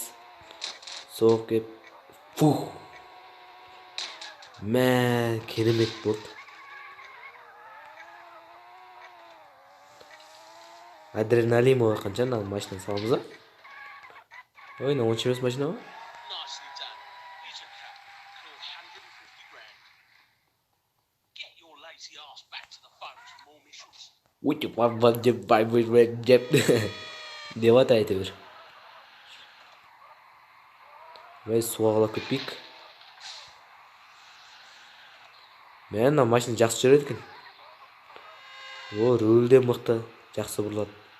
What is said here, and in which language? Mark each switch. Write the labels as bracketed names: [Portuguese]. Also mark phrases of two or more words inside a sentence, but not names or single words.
[Kazakh] Соғып кеп. Фух. Мә, керемет болды. Адреналин ой қанша мына машина саламыз ба? Ой, мына 10 емес машина ба? [English] Nicely done. Here's your cut. For 150 grand. Get your lazy ass back to the phones for more missions. [Kazakh] Деп ата әйтеуір. Мен суға қалап кетпейік. Мен мына машина жақсы жүреді екен. О, руль де мықты, жақсы бұрылады.